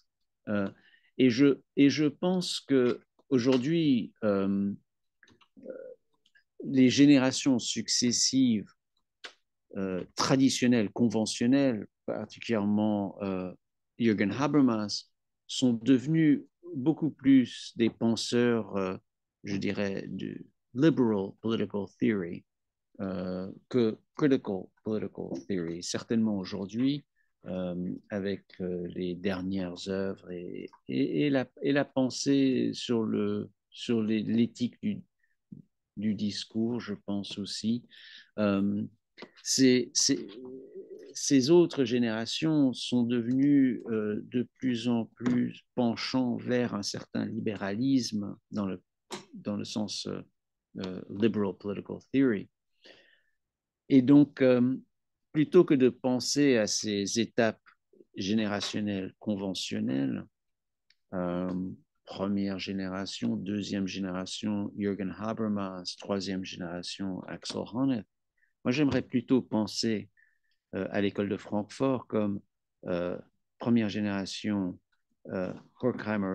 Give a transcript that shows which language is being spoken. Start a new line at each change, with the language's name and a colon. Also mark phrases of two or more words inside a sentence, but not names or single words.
French: Euh, et je pense que aujourd'hui, les générations successives traditionnelles, conventionnelles, particulièrement Jürgen Habermas, sont devenus beaucoup plus des penseurs, je dirais, du
English: liberal political theory
French: que
English: critical political theory.
French: Certainement aujourd'hui, avec les dernières œuvres et la pensée sur l'éthique du discours, je pense aussi. Euh, ces, ces, ces autres générations sont devenues de plus en plus penchant vers un certain libéralisme dans le sens
English: liberal political theory.
French: Et donc, plutôt que de penser à ces étapes générationnelles conventionnelles, euh, première génération, deuxième génération, Jürgen Habermas, troisième génération, Axel Honneth, moi, j'aimerais plutôt penser à l'école de Francfort comme première génération Horkheimer,